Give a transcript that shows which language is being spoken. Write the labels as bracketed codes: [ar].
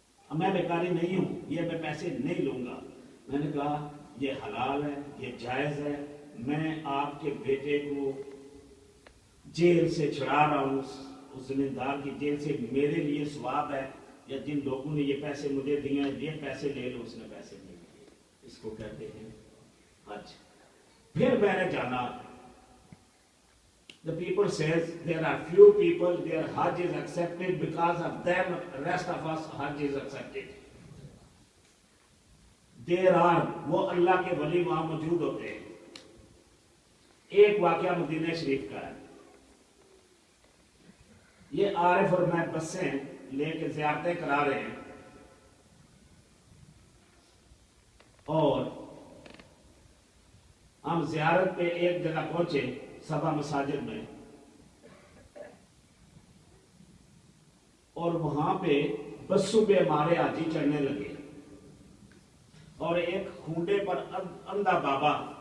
[ur] میں بیکاری نہیں ہوں, یہ میں پیسے نہیں لوں گا. میں نے کہا یہ حلال ہے, یہ جائز ہے, میں آپ کے بیٹے کو جیل سے چھڑا رہا ہوں, اس زمیندار کی جیل سے. میرے لیے ثواب ہے, یا جن لوگوں نے یہ پیسے مجھے دیے ہیں یہ پیسے لے لو. اس نے پیسے نہیں دیے. اس کو کہتے ہیں حج. پھر میں نے جانا, [en] the people says there are few people their Hajj is accepted, because of them rest of us Hajj is accepted. There are, [ur] وہ اللہ کے ولی وہاں موجود ہوتے ہیں. ایک واقعہ مدینہ شریف کا ہے. یہ عارف اور میں بسیں لے کے زیارتیں کرا رہے ہیں اور ہم زیارت پہ ایک جگہ پہنچے, سبا مساجد میں, اور وہاں پہ بسوں پہ ہمارے حاجی چڑھنے لگے اور ایک کھونڈے پر اندھا بابا